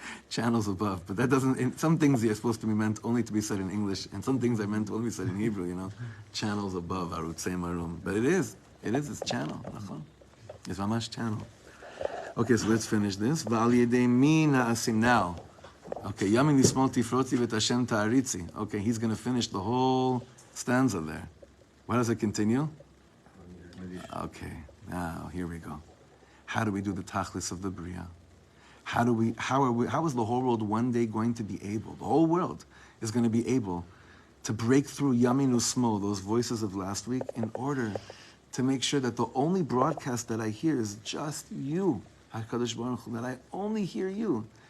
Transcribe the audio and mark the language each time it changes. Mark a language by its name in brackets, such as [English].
[English] Channels above, but that doesn't, some things are supposed to be meant only to be said in English, and some things are meant to only be said in Hebrew, you know? Channels above, Taaריצי Marom. But it's channel, it's mamash channel. Okay, so let's finish this. [Hebrew] ועל ידי מי נעשים now. Okay, ימין ושמאל תפרוצי ואת השם תעריצי. [English] Okay, he's going to finish the whole stanza there. Why does it continue? Okay, now here we go. How do we do the tachlis of the Bria? How is the whole world one day going to be able, the whole world is going to be able to break through Yamin Usmo, those voices of last week, in order to make sure that the only broadcast that I hear is just you, HaKadosh Baruch Hu, that I only hear you.